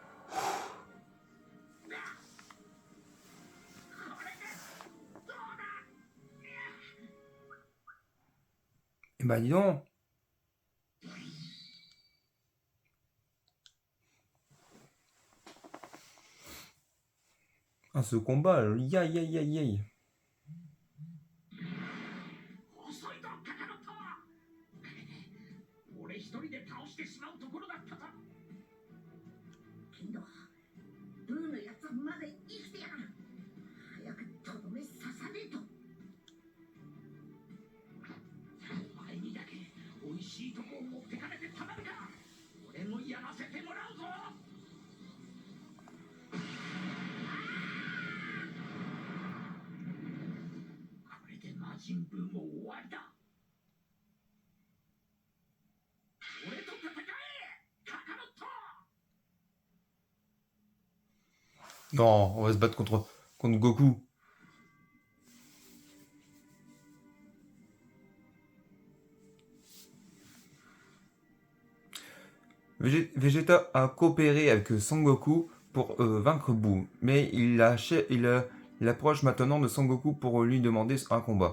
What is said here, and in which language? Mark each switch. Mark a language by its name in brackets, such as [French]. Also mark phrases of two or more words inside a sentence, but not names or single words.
[French] Eh bah dis donc. Ah, ce combat, aïe aïe aïe aïe aïe. [Japanese] 遅いぞカカロット。俺一人で倒してしまうところだったぞ。けどブーのやつはまだ生きてやる。早くとどめ刺さねえと。お前にだけ美味しいとこを持ってかれてたまるか。俺もやらせてもらうぞ。これで魔人ブーも終わりだ。俺と戦えカカロット。 [French] Non, on va se battre contre Goku. Vegeta a coopéré avec Son Goku pour vaincre Boo, mais il approche maintenant de Son Goku pour lui demander un combat.